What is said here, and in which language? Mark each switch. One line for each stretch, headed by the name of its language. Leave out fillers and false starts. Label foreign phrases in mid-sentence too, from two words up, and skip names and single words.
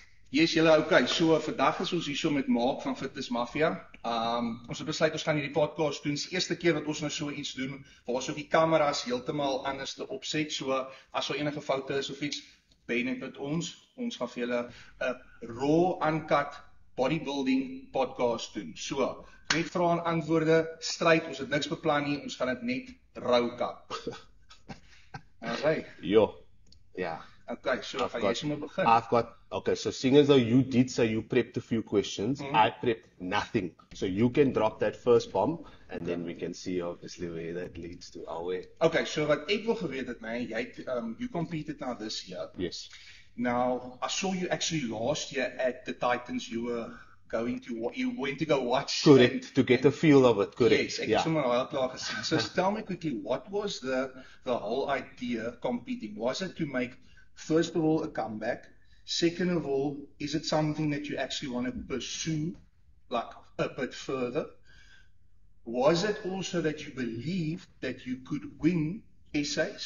Afrikaans: Yes, julle okay. So vandag is ons hier so met Mark van Fitness Mafia. Ons het besluit ons gaan hierdie podcast doen. Dis die eerste keer dat ons nou so iets doen waar ons ook die kameras heeltemal anders te opset. So as daar enige foute is of iets, ben net met ons. Ons gaan vir julle 'n
English: raw uncut bodybuilding podcast
Afrikaans: doen. So, net vrae en antwoorde, stryd, ons het niks beplan nie, ons gaan dit net rou kap. Okay. Yo, yeah. Okay, so gaan jy sommer begin.
English: Okay, so seeing as though you did say you prepped a few questions, I prepped nothing. So you can drop that first bomb, and then we can see obviously where that leads to our way.
Afrikaans: Okay, so wat ek wil geweet het, man,
English: you competed now this year. Yes. Now, I saw you actually last year at the Titans, you went to go watch. Correct, to get a feel of it, correct. Yes,
Afrikaans: ek het sommer al klaar gesien.
English: So tell me quickly, what was the whole idea competing? Was it to make, first of all, a comeback? Second of all, is it something that you actually want to pursue, like a bit further? Was it also that you believed that you could win essays?